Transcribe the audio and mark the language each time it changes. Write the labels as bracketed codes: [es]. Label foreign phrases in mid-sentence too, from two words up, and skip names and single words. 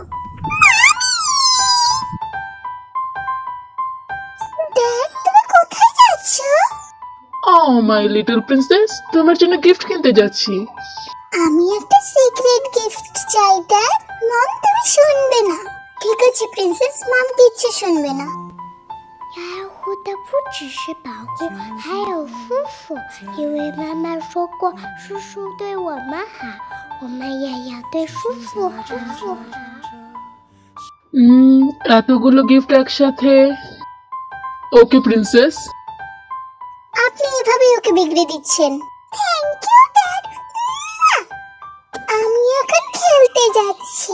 [bn] ড্যাড, তুমি কোথায় যাচ্ছ? [en] Oh my little princess, [bn] তোমার জন্য গিফট কিনতে যাচ্ছি। আমি একটা [en] secret gift [bn] চাই ড্যাড। মম তুমি শুনবে না। ঠিক আছে প্রিন্সেস, মম কিচ্ছু শুনবে না। [zh] 养护的不只是保护，还有舒服。因为妈妈说过，叔叔对我们好，我们也要对叔叔好。 [bn] এতগুলো গিফট একসাথে। ওকে প্রিন্সেস। আপনি এভাবে ওকে বিগড়ে দিচ্ছেন। [en] Thank you dad. [bn] আমি এখন খেলতে যাচ্ছি।